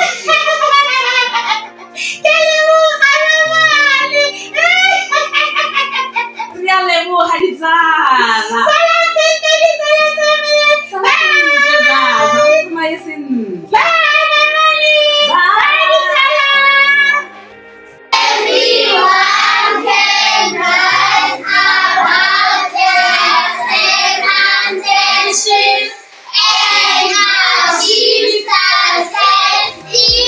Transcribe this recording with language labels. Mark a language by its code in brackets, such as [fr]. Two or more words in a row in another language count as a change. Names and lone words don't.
[tn] Ke leboga Mamane! Re a leboga ditsala. Salam sentle ditsala tsa me. Bye! Tsamaye sentle. Bye Mamane! Bye ditsala! [en] Everyone can rise above their circumstances and achieve success